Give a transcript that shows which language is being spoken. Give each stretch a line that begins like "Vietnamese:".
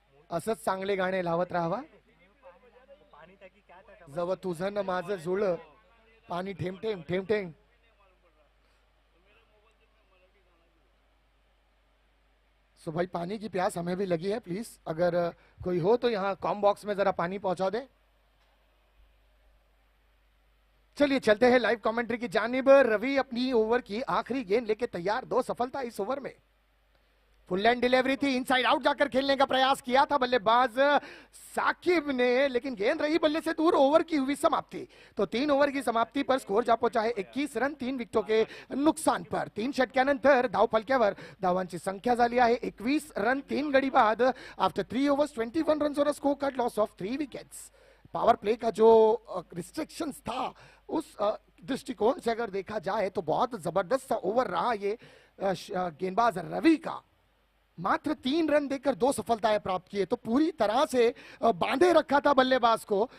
Marathi: असंच चांगले गाणे लावत राहावा। जव तुझं न माझं जुळ, पानी ठेम ठेम ठेम ठेम।
Hindi: सो भाई, पानी की प्यास हमें भी लगी है, प्लीज अगर कोई हो तो यहाँ कॉम बॉक्स में जरा पानी पहुंचा दे। चलिए चलते हैं लाइव कमेंट्री की जानिब। रवि अपनी ओवर की आखिरी गेंद लेके तैयार, 2 सफलता इस ओवर में। फुल लैंड डिलीवरी थी, इनसाइड आउट जाकर खेलने का प्रयास किया था बल्लेबाज साकिब ने, लेकिन गेंद रही बल्ले से दूर, ओवर की हुई समाप्ति। तो 3 ओवर की समाप्ती पर स्कोर जा पहुंचा है 21 रन 3 विकेटों के नुकसान पर।
Marathi: 3 षटक्यानंतर धावफलक्यावर धावांची संख्या झाली आहे 21 रन 3 गडी बाद।
English: After 3 overs 21 run और score card loss of 3 wickets.
Hindi: Power play का जो रिस्ट्रिक्शंस था, उस दृष्टिकोण से अगर देखा जाए तो बहुत जबरदस्त ओवर रहा ये गेंदबाज रवि का। मात्र 3 रन देकर 2 सफलताएं प्राप्त किए, तो पूरी तरह से बांधे रखा था बल्लेबाज को।